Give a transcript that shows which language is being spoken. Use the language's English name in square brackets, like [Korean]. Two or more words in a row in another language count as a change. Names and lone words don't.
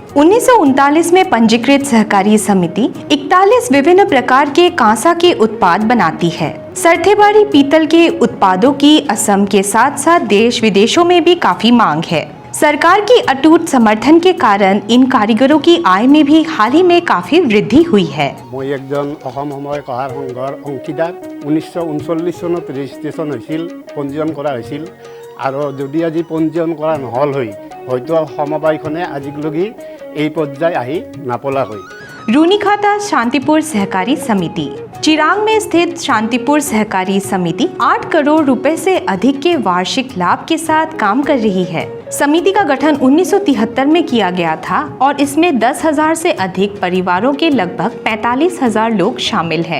[Hindi] 1939 में पंजीकृत सहकारी समिति 41 विभिन्न प्रकार के कांसा के उत्पाद बनाती है। सरथेबारी पीतल के उत्पादों की असम के साथ साथ देश विदेशों में भी काफी मांग है। सरकार की अटूट समर्थन के कारण इन कारीगरों की आय में भी हाल ही में काफी वृद्धि हुई है। [Assamese] मैं एकजन অসম সমবায় কহাৰ সংঘৰ অংশীদাৰ। 1939 চনত ৰেজিষ্ট্ৰেশ্যন হৈছিল, পঞ্জীয়ন কৰা হৈছিল আৰু যদি আজি পঞ্জীয়ন কৰা নহল হয়তো সমবায়খনে আজিলৈকে এই পৰ্যায় আহি নাপলাকৈ। [Hindi] रूनीखाता शांतिपुर सहकारी समिति चिरांग में स्थित शांतिपुर सहकारी समिति 8 करोड़ रुपए से अधिक के वार्षिक लाभ के साथ काम कर रही है। समिति का गठन 1973 में किया गया था और इसमें 10,000 से अधिक परिवारों के लगभग 45,000 लोग शामिल हैं।